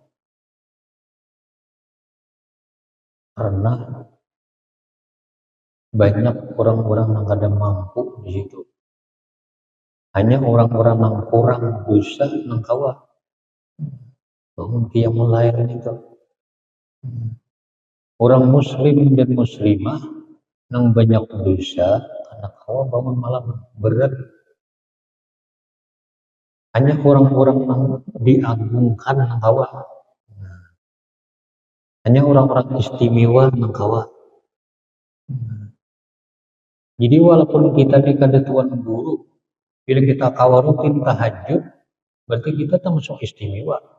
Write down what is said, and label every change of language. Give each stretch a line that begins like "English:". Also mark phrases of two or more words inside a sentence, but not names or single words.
Banjar: Karena banyak orang-orang yang kada mampu di situ. Hanya orang-orang yang kurang dosa yang kawa bangun qiyamul lail itu. Orang muslim dan muslimah yang banyak dosa anak kawa bangun malam berat. Hanya orang-orang yang diagungkan yang kawa. Hanya orang-orang istimewa yang kawa. Jadi walaupun kita ini kada tuan guru, bila kita kawa rutin tahajud, berarti kita termasuk istimewa.